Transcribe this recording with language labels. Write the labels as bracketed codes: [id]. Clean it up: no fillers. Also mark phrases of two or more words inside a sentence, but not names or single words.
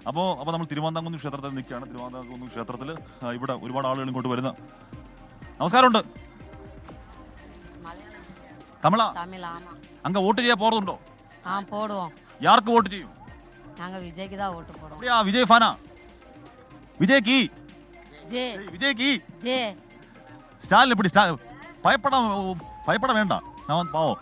[ml] അപ്പോൾ നമ്മൾ തിരുവാന്താംകുന്ന് ക്ഷേത്രത്തിൽ നിൽക്കുകയാണ്. തിരുവാന്താംകുന്ന് ക്ഷേത്രത്തിൽ ഇവിടെ ഒരുപാട് ആളുകൾ ഇങ്ങോട്ട് വരുന്ന. നമസ്കാരമുണ്ട്. [ta] தமிழா அங்க ஓட்டு செய்ய போறதுண்டோ? போடுவோம். யாருக்கு ஓட்டு செய்யும்? நாங்க விஜய்க்கு தான் ஓட்டு போடுவோம். அப்படியா? விஜய் ஃபேனா? விஜய் கி ஜே. விஜய் கி ஜே. ஸ்டாலின் எப்படி? பயப்பட வேண்டாம். நான் வந்து பாவம்.